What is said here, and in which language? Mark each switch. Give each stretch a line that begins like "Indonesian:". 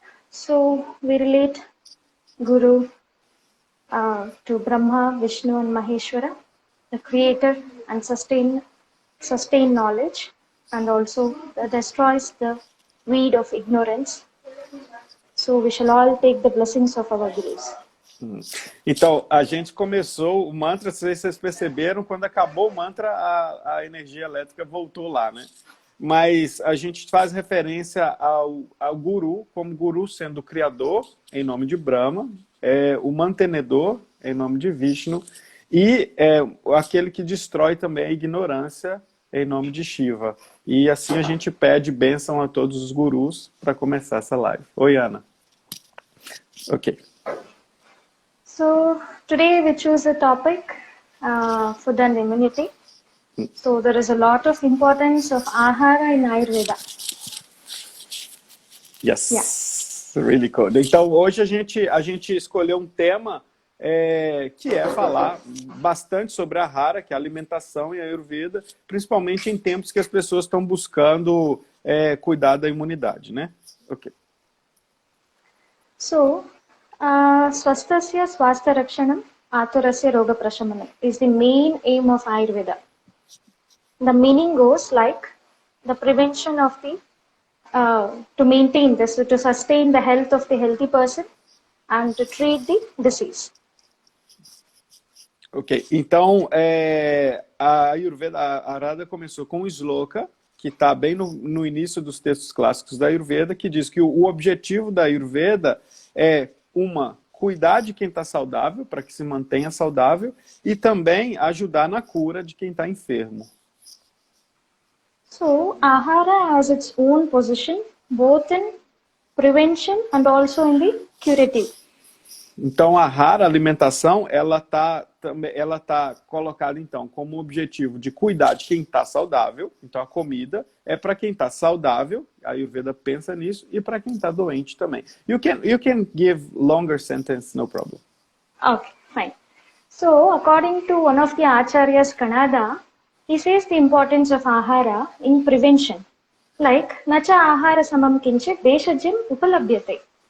English: So we relate Guru to Brahma, Vishnu and Maheshwara, the creator and sustain knowledge, and also destroys the weed of ignorance. So we shall all take the blessings of our Gurus.
Portuguese: Então, a gente começou o mantra, vocês perceberam, quando acabou o mantra, a energia elétrica voltou lá, né? Mas a gente faz referência ao guru, como guru sendo o criador, em nome de Brahma, o mantenedor, em nome de Vishnu, e aquele que destrói também a ignorância, em nome de Shiva. E assim a gente pede bênção a todos os gurus para começar essa live. Oi, Ana. Ok.
English: So today we choose a topic, food and immunity. So there is a lot of importance of Ahara in Ayurveda. Yes, really cool.
Portuguese: Então hoje a gente escolheu um tema que é falar bastante sobre a Ahara, que é a alimentação e a Ayurveda, principalmente em tempos que as pessoas estão buscando cuidar da imunidade, né? Ok.
English: So,
Sanskrit: Swastasya Swastha Rakshanam Aturasya Roga Prashamanam
English: is the main aim of Ayurveda. The meaning goes like the prevention of the, to maintain this, to sustain the health of the healthy person and to treat the disease.
Portuguese: Ok, então a Ayurveda, a Arada começou com o Shloka, que está bem no início dos textos clássicos da Ayurveda, que diz que o objetivo da Ayurveda é, cuidar de quem está saudável, para que se mantenha saudável, e também ajudar na cura de quem está enfermo.
English: So, Ahara has its own position, both in prevention and also in the curative.
Portuguese: Então, a rara alimentação, ela tá colocada, então, como objetivo de cuidar de quem está saudável. Então, a comida é para quem está saudável, a Ayurveda pensa nisso, e para quem está doente também.
English: You can give longer sentence, no problem. Okay, fine. So, according to one of the Acharyas, Kannada, he says the importance of Ahara in prevention.
Sanskrit: Like, Nacha Ahara Samam Kinchit Deshajim Upalabhyate.